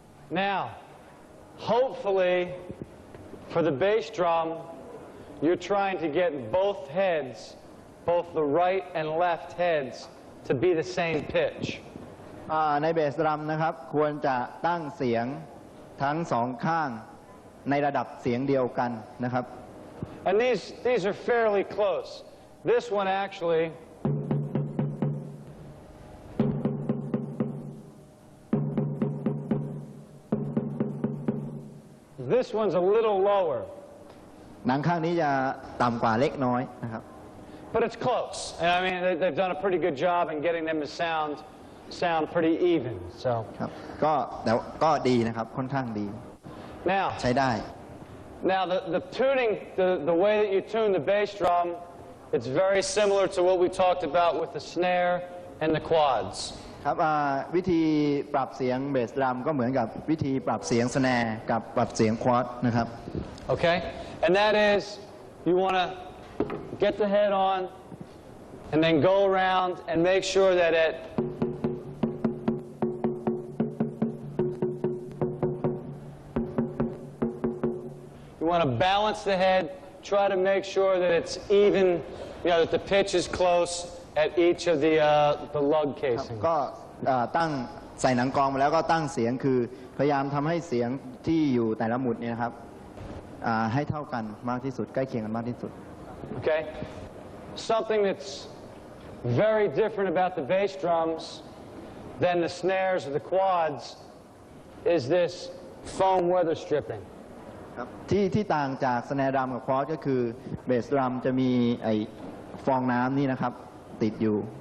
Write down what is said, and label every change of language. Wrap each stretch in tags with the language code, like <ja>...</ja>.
<en>Now, hopefully, for the bass drum, you're trying to get both heads, both the right and left heads, to be the same pitch.</en> <th>ในเบสดรัมนะครับควรจะตั้งเสียงทั้งสองข้างในระดับเสียงเดียวกันนะครับ</th> <en>And these are fairly close. This one actually this one's a little lower.</en> <th>หนังข้างนี้จะต่ำกว่าเล็กน้อยนะครับ</th> <en>But it's close. And I mean, they've done a pretty good job in getting them to sound pretty even. So</en> <th>ครับก็ดีนะครับค่อนข้างดี</th> <en>now</en> <th>ใช้ได้</th> <en>Now the tuning, the way that you tune the bass drum, it's very similar to what we talked about with the snare and the quads.</en> <th>ครับวิธีปรับเสียงเบสดรัมก็เหมือนกับวิธีปรับเสียงสแนร์กับปรับเสียงควอดนะครับ</th> <en>Okay? And that is, you want to get the head on and then go around and make sure that you want to balance the head, try to make sure that it's even, that the pitch is close at each of the lug casing.</en> <th>ก็ตั้งใส่หนังกรองมาแล้วก็ตั้งเสียงคือพยายามทำให้เสียงที่อยู่แต่ละหมุดเนี่ยนะครับให้เท่ากันมากที่สุดใกล้เคียงกันมากที่สุด</th> <en>Okay? Something that's very different about the bass drums than the snares or the quads is this foam weather stripping.</en> <th>ที่ต่างจากสแนร์ดรัมกับควอดก็คือเบสดรัมจะมีไอฟองน้ำนี่นะครับติดอยู่</th>